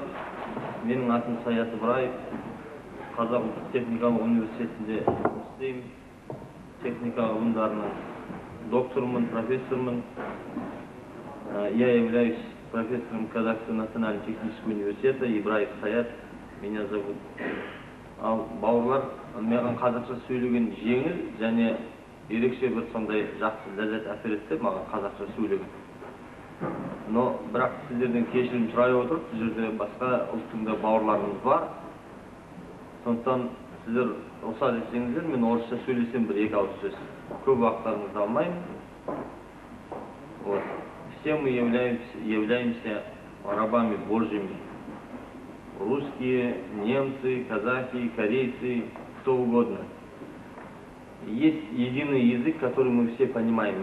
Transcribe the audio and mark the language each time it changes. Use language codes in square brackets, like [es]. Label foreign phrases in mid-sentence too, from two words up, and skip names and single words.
[kk] Менің атым Саят Ибраев. Қазақ ұлттық техникалық университетінде істеймін. Техника ғылымдарының докторымын, профессорымын. [ru] Я являюсь профессором Казахстанского национального технического университета. Ибраев Саят меня зовут. [kk] Ал бауырлар, маған қазақша сөйлеген жеңіл және ерекше бір сондай жақсы ләззат әсер етті маған қазақша сөйлеген. Но бірақ сіздерден кешірім сұрай отырып, бұл жерде басқа ұлттың да бауырларымыз бар. Сондықтан сіздер рұқсат етсеңіздер, мен орысша сөйлесем бір-екі ауыз сөз. Көп уақыттарыңызды алмаймын. [ru] Вот. Все мы являемся рабами Божьими. Русские, немцы, казахи, корейцы, кто угодно. Есть единый язык, который мы все понимаем.